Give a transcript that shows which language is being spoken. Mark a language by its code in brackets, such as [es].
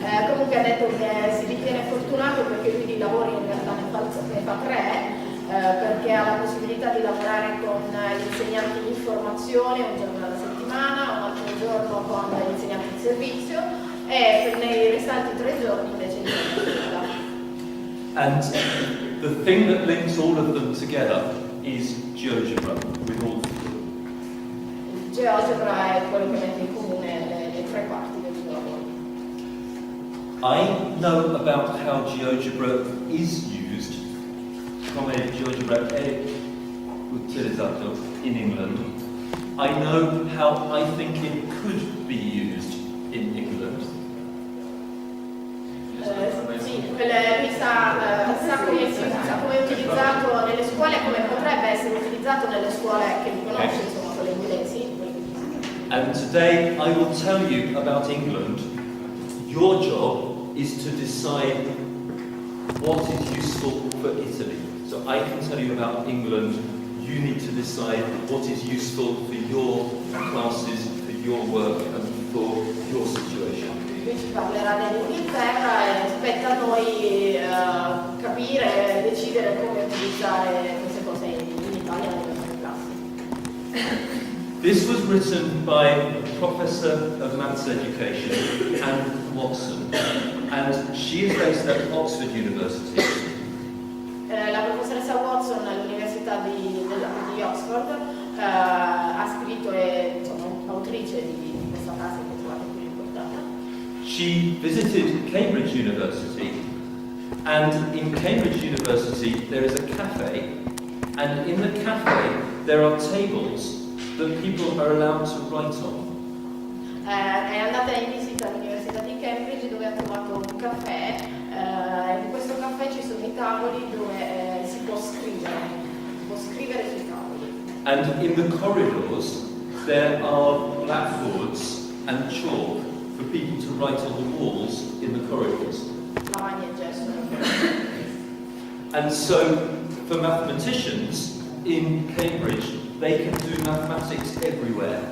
[it] Comunque ha detto che si ritiene fortunato perché lui di lavori in realtà ne fa 3, perché ha la possibilità di lavorare con gli insegnanti di formazione un giorno alla settimana, un altro giorno con gli insegnanti di servizio e nei restanti 3 giorni invece di scuola. [en] And the thing that links all of them together is GeoGebra with all. [it] GeoGebra è quello che mette in comune le 3 parti del suo lavoro. [en] I know about how GeoGebra is used, [it] come GeoGebra è utilizzato in [en] England. I know how I think it could be used in England. [it] Sì, lui sa come è utilizzato nelle scuole e come potrebbe essere utilizzato nelle scuole che lui conosce, insomma, quelle inglesi. [en] And today I will tell you about England. Your job is to decide what is useful for Italy. So I can tell you about England. You need to decide what is useful for your classes, for your work and for your situation. [it] Lui ci parlerà dell'Inghilterra e spetta a noi capire e decidere come utilizzare queste cose in Italia nelle nostre classi. [en] This was written by a professor of maths education, Anne Watson, and she is based at Oxford University. [it] La professoressa Watson all'Università di Oxford ha scritto e insomma autrice di questa frase che trovate qui riportata. [en] She visited Cambridge University, and in Cambridge University there is a cafe, and in the cafe there are tables that people are allowed to write on. [it] È andata in visita all'Università di Cambridge dove ha trovato un caffè. In questo caffè ci sono i tavoli dove si può scrivere sui tavoli. [en] And in the corridors there are blackboards and chalk for people to write on the walls in the corridors. [it] Lavagna e gesso. [en] And so for mathematicians in Cambridge, they can do mathematics everywhere.